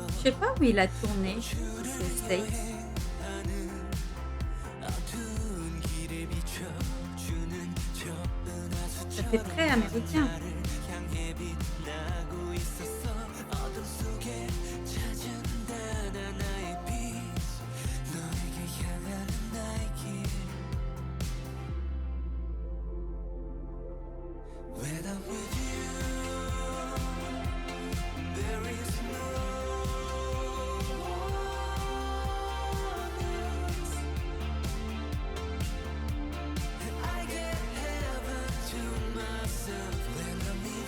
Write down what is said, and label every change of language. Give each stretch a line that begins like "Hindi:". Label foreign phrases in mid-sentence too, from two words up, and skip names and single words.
French: je sais pas où il a tourné. C'est States.
Korean: 어두운 길을 비춰주는 저
French: Ça fait très américain.
Korean: 은하수를 향해 빛나고 있었어 어둠 속에 찾은 하나의 빛 너에게 향하는 나의 길
English: When I'm with you there is no one else I get heaven to myself when I'm